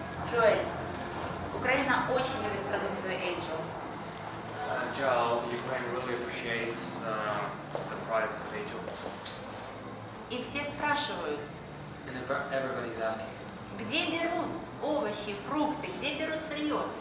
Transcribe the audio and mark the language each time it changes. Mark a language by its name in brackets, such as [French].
[Russian] Джоэль, Украина очень любит продукцию Angel. [English] Joel, Ukraine really appreciates the product of Angel. [Russian] И все спрашивают, [English] And everybody's asking, [Russian] где берут овощи, фрукты, где берут сырье?